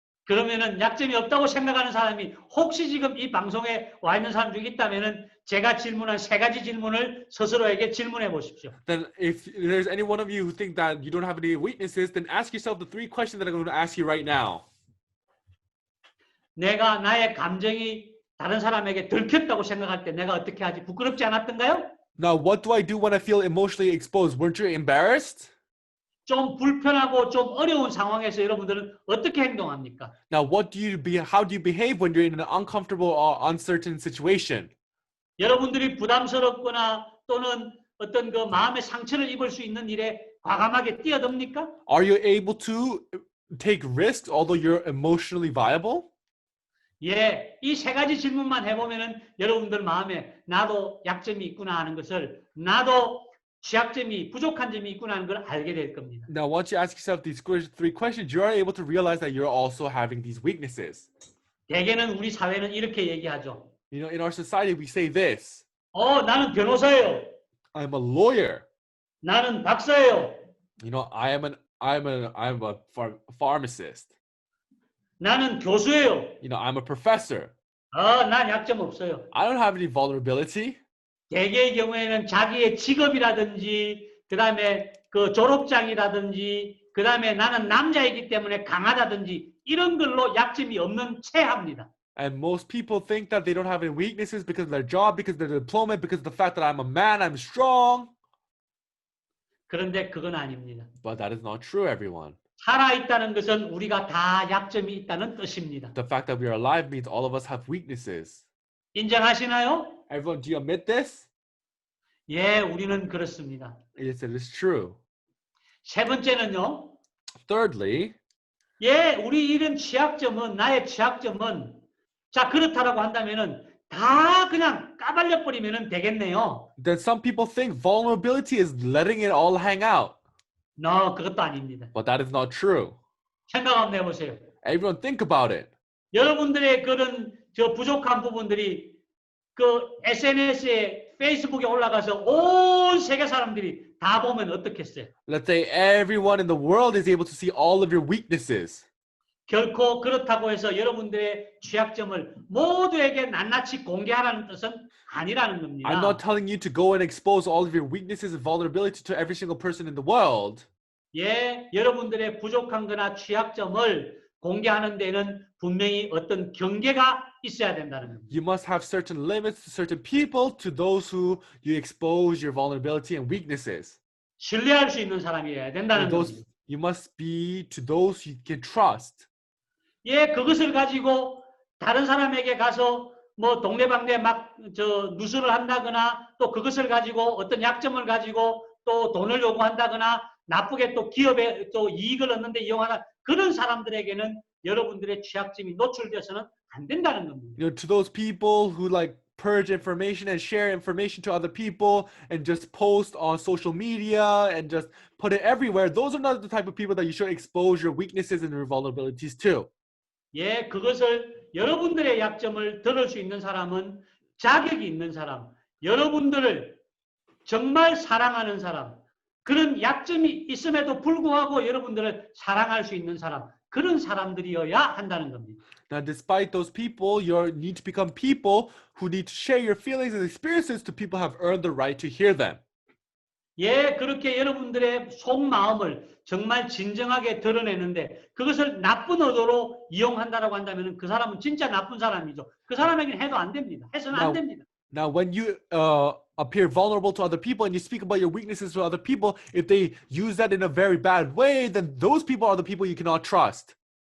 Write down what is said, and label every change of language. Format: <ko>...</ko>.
<ko>그러면은 약점이 없다고 생각하는 사람이 혹시 지금 이 방송에 와 있는 사람 중에 있다면은 제가 질문한 세 가지 질문을 스스로에게 질문해 보십시오.</ko> <en>Then if there's any one of you who think that you don't have any weaknesses, then ask yourself the 3 questions that I'm going to ask you right now.</en> <ko>내가 나의 감정이 다른 사람에게 들켰다고 생각할 때 내가 어떻게 하지? 부끄럽지 않았던가요?</ko> <en>Now, what do I do when I feel emotionally exposed? Weren't you embarrassed?</en> <ko>좀 불편하고 좀 어려운 상황에서 여러분들은 어떻게 행동합니까?</ko> <en>Now, how do you behave when you're in an uncomfortable or uncertain situation?</en> <ko>여러분들이 부담스럽거나 또는 어떤 그 마음의 상처를 입을 수 있는 일에 과감하게 뛰어듭니까?</ko> <en>Are you able to take risks although you're emotionally viable?</en> <ko>예, 이 세 가지 질문만 해보면은 여러분들 마음에 나도 약점이 있구나 하는 것을 나도 취약점이 부족한 점이 있구나 하는 걸 알게 될 겁니다.</ko> <en>Now, once you ask yourself these 3 questions, you are able to realize that you're also having these weaknesses.</en> <ko>대개는 우리 사회는 이렇게 얘기하죠.</ko> <en>You know, in our society, we say this.</en> <ko>나는 변호사예요.</ko> <en>I'm a lawyer.</en> <ko>나는 박사예요.</ko> <en>You know, I'm a pharmacist.</en> <ko>나는 교수예요.</ko> <en>You know, I'm a professor.</en> <ko>난 약점 없어요.</ko> <en>I don't have any vulnerability.</en> <ko>대개의 경우에는 자기의 직업이라든지 그다음에 그 졸업장이라든지 그다음에 나는 남자이기 때문에 강하다든지 이런 걸로 약점이 없는 채 합니다.</ko> <en>And most people think that they don't have any weaknesses because of their job, because of their diploma, because of the fact that I'm a man, I'm strong.</en> <ko>그런데 그건 아닙니다.</ko> <en>But that is not true, everyone.</en> <ko>살아있다는 것은 우리가 다 약점이 있다는 뜻입니다.</ko> <en>The fact that we are alive means all of us have weaknesses.</en> <ko>인정하시나요?</ko> <en>Everyone, do you admit this?</en> <ko>예, 우리는 그렇습니다.</ko> <en>Yes, it is true.</en> <ko>세 번째는요.</ko> <en>Thirdly,</en> <ko>예, 우리 이런 취약점은 나의 취약점은 자 그렇다라고 한다면은 다 그냥 까발려 버리면은 되겠네요.</ko> <en>then some people think vulnerability is letting it all hang out.</en> <ko>No, 그것도 아닙니다.</ko> <en>But that is not true.</en> <ko>생각 한번 해보세요.</ko> <en>Everyone think about it.</en> <ko>여러분들의 그런 저 부족한 부분들이 그 SNS에 페이스북에 올라가서 온 세계 사람들이 다 보면 어떻겠어요?</ko> <en>Let's say everyone in the world is able to see all of your weaknesses.</en> <ko>결코 그렇다고 해서 여러분들의 취약점을 모두에게 낱낱이 공개하라는 뜻은 아니라는 겁니다.</ko> <en>I'm not telling you to go and expose all of your weaknesses and vulnerability to every single person in the world.</en> <ko>예, 여러분들의 부족한 거나 취약점을 공개하는 데는 분명히 어떤 경계가 있어야 된다는 겁니다.</ko> <en>You must have certain limits to certain people, to those who you expose your vulnerability and weaknesses.</en> <ko>신뢰할 수 있는 사람이어야 된다는 겁니다.</ko> <en>You must be to those you can trust.</en> <ko>예, 그것을 가지고 다른 사람에게 가서 뭐 동네방네 막 저 누수를 한다거나 또 그것을 가지고 어떤 약점을 가지고 또 돈을 요구한다거나 나쁘게 또 기업에 또 이익을 얻는데 이용하는 그런 사람들에게는 여러분들의 취약점이 노출돼서는 안 된다는 겁니다.</ko> <en>You know, to those people who like purge information and share information to other people and just post on social media and just put it everywhere, those are not the type of people that you should expose your weaknesses and your vulnerabilities to.</en> <ko>예, 그것을 여러분들의 약점을 들을 수 있는 사람은 자격이 있는 사람, 여러분들을 정말 사랑하는 사람, 그런 약점이 있음에도 불구하고 여러분들을 사랑할 수 있는 사람, 그런 사람들이어야 한다는 겁니다.</ko> <en>Now, despite those people, you need to become people who need to share your feelings and experiences to people who have earned the right to hear them.</en> <ko>예, 그렇게 여러분들의 속마음을 정말 진정하게 드러내는데 그것을 나쁜 의도로 이용한다라고 한다면 그 사람은 진짜 나쁜 사람이죠. 그 사람에게는 해도 안 됩니다. 해서는 안 됩니다.</ko> <en>Now, when you appear vulnerable to other people and you speak about your weaknesses to other people, if they use that in a very bad way, then those people are the people you cannot trust.</en>